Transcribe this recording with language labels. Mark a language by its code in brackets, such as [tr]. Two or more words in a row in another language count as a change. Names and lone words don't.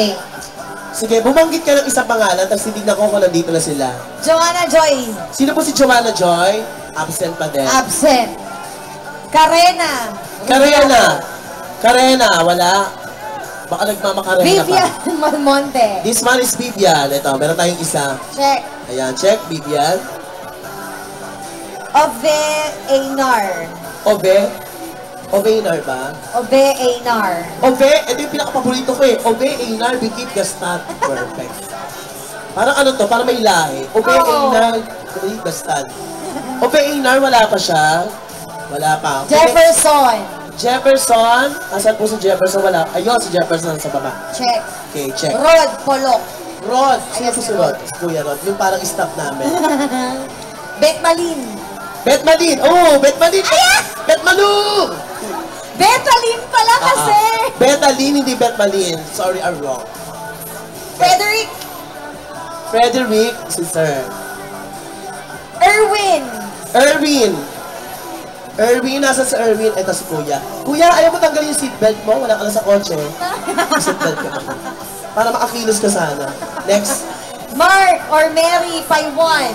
[tl] Sige, bumanggit ka ng isang pangalan, tapos titignan ko kung nandito na sila. Joanna Joy. Sino po si Joanna Joy? Absent pa din. Absent. Karena. Karena, wala. Baka nagmamakarena pa. Vivian Malmonte. [en] This one is Vivian. [tl] Ito, meron tayong isa. Check. Ayan, check, Vivian. Ove Einar. Ove Einar ba? Ove Einar. Ove, ito yung pinakapaborito ko eh. Ove Einar, Bikit Gastat. Perfect. Parang ano to, parang may lahi. Ove Einar, Bikit Gastat. Ove Einar, wala pa siya. Wala pa. Jefferson. Asan po si Jefferson? Wala. Ayun, si Jefferson sa baba. Check. Okay, check. Rod Polok. Rod. Sino po si Rod? Kuya Rod. Yung parang staff namin. Betmalin. Oh, Betmalin. Betmalu. Betmalin pala kasi. Betalin, hindi Betmalin. [en] Sorry, I'm wrong. Frederick, [tl] si Sir. Erwin, nasa si Erwin. Ito si Kuya. Kuya, ayaw mo tanggalin yung seatbelt mo? Wala ka na sa kotse. Seatbelt ka pa. Para makakilos ka sana. Next. Mark or Mary Paiwan.